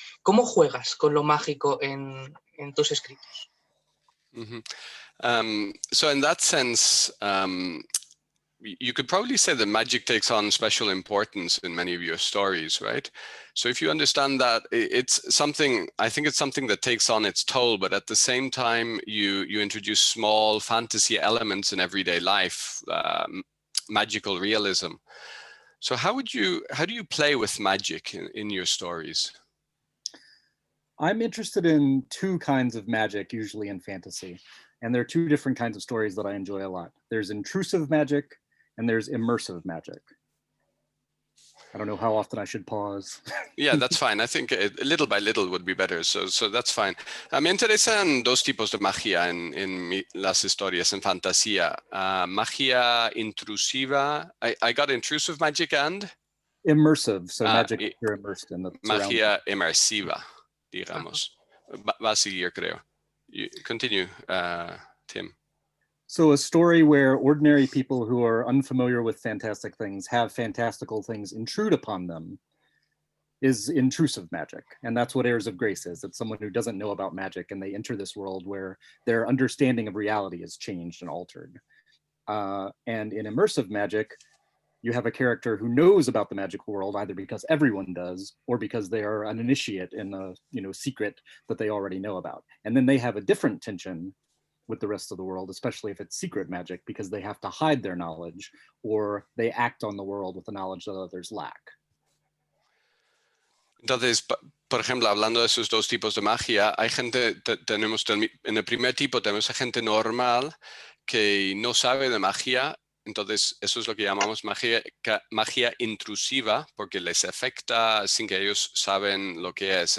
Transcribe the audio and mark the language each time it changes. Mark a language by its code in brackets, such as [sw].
[es] ¿Cómo juegas con lo mágico en tus escritos? Mm-hmm. [en] So in that sense, you could probably say that magic takes on special importance in many of your stories, right? So if you understand that, it's something, I think it's something that takes on its toll, but at the same time, you introduce small fantasy elements in everyday life, magical realism. So how do you play with magic in your stories? I'm interested in two kinds of magic, usually in fantasy. And there are two different kinds of stories that I enjoy a lot. There's intrusive magic and there's immersive magic. I don't know how often I should pause. Yeah, that's fine. I think little by little would be better. So that's fine. [es] Me interesan dos tipos de magia en las historias, en fantasía. Magia intrusiva. [en] I got intrusive magic and? Immersive, so magic you're immersed in. [es] Magia inmersiva, digamos. Va a seguir, creo. [en] Continue, Tim. So a story where ordinary people who are unfamiliar with fantastic things have fantastical things intrude upon them is intrusive magic. And that's what Heirs of Grace is. It's someone who doesn't know about magic and they enter this world where their understanding of reality is changed and altered. And in immersive magic, you have a character who knows about the magical world either because everyone does or because they are an initiate in a secret that they already know about. And then they have a different tension with the rest of the world, especially if it's secret magic, because they have to hide their knowledge or they act on the world with the knowledge that others lack. [es] Entonces, por ejemplo, hablando de esos dos tipos de magia, hay gente, en el primer tipo tenemos a gente normal que no sabe de magia. Entonces, eso es lo que llamamos magia intrusiva, porque les afecta sin que ellos saben lo que es.